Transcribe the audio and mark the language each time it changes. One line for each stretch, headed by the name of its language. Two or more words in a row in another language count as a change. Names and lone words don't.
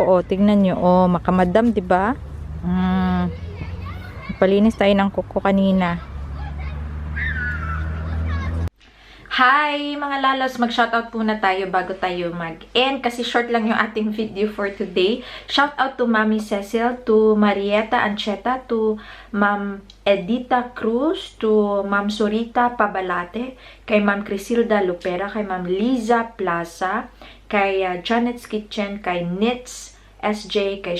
Filipino: O, tingnan nyo. O, makamadam, diba? Nagpalinis tayo ng kuko kanina. Hi mga lalos, mag-shoutout muna tayo bago tayo mag-end kasi short lang yung ating video
English: for today. Shoutout to Mami Cecil, to Marieta Ancheta, to Ma'am Edita Cruz, to Ma'am Sorita Pabalate, kay Ma'am Crisilda Lupera, kay Ma'am Liza Plaza, kay Janet's Kitchen, kay Knits SJ, kay